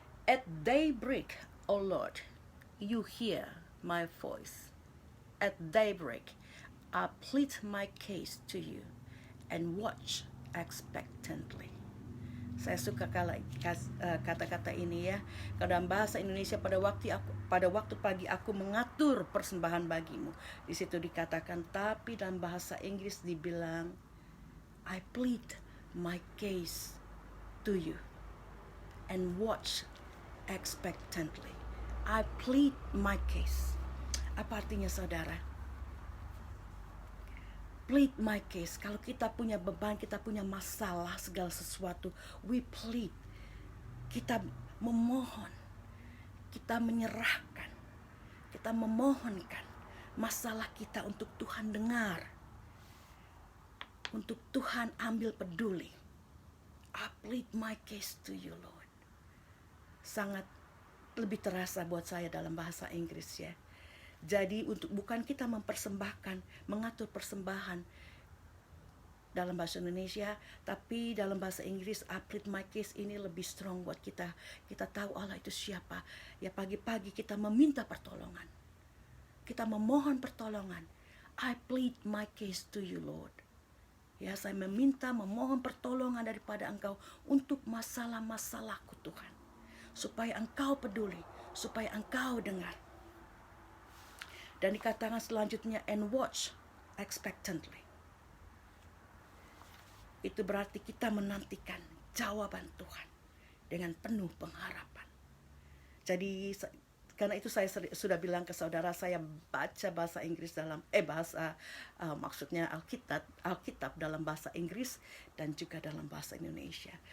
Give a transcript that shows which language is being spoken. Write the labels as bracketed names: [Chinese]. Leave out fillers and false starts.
[English] At daybreak, O Lord, you hear my voice. At daybreak, I plead my case to you and watch expectantly. [Indonesian] Saya suka kata-kata ini ya. Dalam bahasa Indonesia, pada waktu pagi aku mengatur persembahan bagimu. Di situ dikatakan, tapi dalam bahasa Inggris dibilang, [English] I plead my case to you and watch expectantly. I plead my case. [Indonesian] Apa artinya, saudara? Plead my case. Kalau kita punya beban, kita punya masalah, segala sesuatu, [English] we plead. [Indonesian] Kita memohon, kita menyerahkan, kita memohonkan masalah kita untuk Tuhan dengar, untuk Tuhan ambil peduli. [English] I plead my case to you, Lord. [Indonesian] Sangat lebih terasa buat saya dalam bahasa Inggris ya. Jadi bukan kita mempersembahkan, mengatur persembahan dalam bahasa Indonesia, tapi dalam bahasa Inggris, [English] I plead my case [Indonesian] ini lebih strong buat kita. Kita tahu Allah itu siapa. Ya, pagi-pagi kita meminta pertolongan. Kita memohon pertolongan. [English] I plead my case to you, Lord. [Indonesian] Ya, saya memohon pertolongan daripada Engkau untuk masalah-masalahku, Tuhan. Supaya Engkau peduli, supaya Engkau dengar. Dan dikatakan selanjutnya, [English] and watch expectantly. [Indonesian] Itu berarti kita menantikan jawaban Tuhan dengan penuh pengharapan. Jadi karena itu saya sudah bilang ke saudara, saya baca bahasa Inggris dalam maksudnya Alkitab dalam bahasa Inggris dan juga dalam bahasa Indonesia.